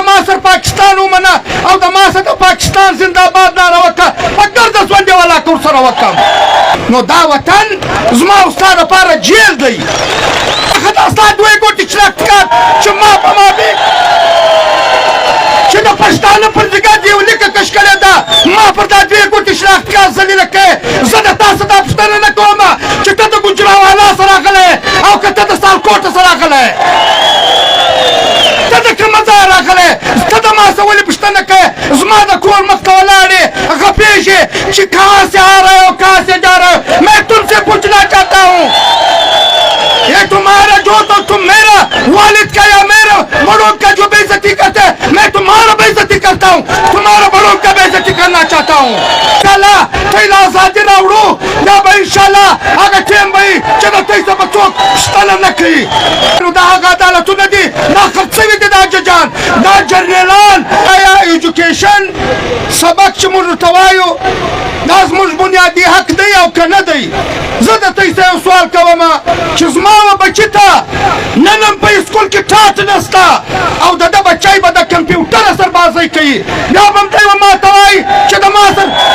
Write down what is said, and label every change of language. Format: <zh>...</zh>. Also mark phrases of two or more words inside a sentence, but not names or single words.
<ps>ما سره پاکستان ومنه او د ما سره د پاکستان زنده‌باد ناره وکړه په ګرده ژوند یې ولاکه ورسره وکړم نو دا وطن زما او ستا دپاره جیل دی هغه دا ستا دوې ګوتې شناختکار چې ما په مابین چې د پښتانه پر ځیګر دې یو لیکه کش کړې ده ما پر دا دوې ګوتې شناختکار ذلیله کوې زه د تا څه دا پوښتنه نه کوم چې ته د ګوجرانوالا سره راغلی او که ته د سالکوټه سره راغلی ته د کومه ځایه راغلی ته د ما څه ولې پوښتنه کوې زما د کور مخ ته ولاړې غپېږې چې</ps> <ur>کہاں سے آ رہے ہو کہاں سے جا رہے ہو میں تم سے پوچھنا چاہتا ہوں یہ تمہارا جو تو تم میرا والد کا یا میرا بڑوں کا جو بے عزتی کرتے ہیں میں تمہارا بے عزتی کرتا ہوں تمہارا بڑوں کا بے عزتی کرنا چاہتا</ur> <ps>ہوں انشاءاللہ تیل آزادی راوړو یا به انشاءالله هغه ټیم به وي چې د تاسو به څوک پوښتنه نه کوي نو دا هغه عدالتونه دي دا خرڅ شوي دي دا ججان دا جرنیلان آیا ایجوکیشن سبق چې موږ ورته وایو دا زموږ بنیادي حق دی او که نه دی زه د تاسو یو سوال کوم چې زما و بچي ته نن هم په اسکول کې ټاټ نسته او د ده بچی به د کمپیوټر سربازۍ کوي بیا به هم دی ما ته وایي چې د ما سره</ps>